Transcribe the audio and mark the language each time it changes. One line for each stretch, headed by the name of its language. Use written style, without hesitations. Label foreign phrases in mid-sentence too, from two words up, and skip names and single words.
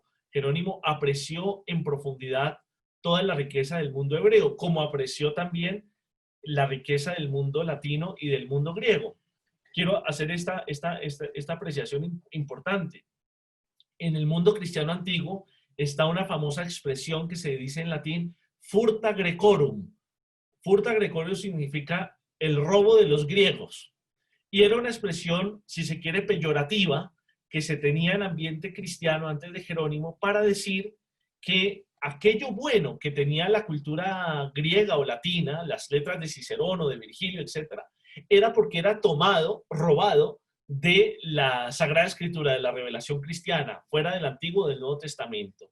Spanish: Jerónimo apreció en profundidad toda la riqueza del mundo hebreo, como apreció también la riqueza del mundo latino y del mundo griego. Quiero hacer esta apreciación importante. En el mundo cristiano antiguo está una famosa expresión que se dice en latín,
Latin: furta grecorum. Furta grecorum
Spanish: significa el robo de los griegos. Y era una expresión, si se quiere, peyorativa, que se tenía en ambiente cristiano antes de Jerónimo para decir que aquello bueno que tenía la cultura griega o latina, las letras de Cicerón, de Virgilio, etc., era porque era tomado, robado de la Sagrada Escritura, de la revelación cristiana, fuera del Antiguo o del Nuevo Testamento.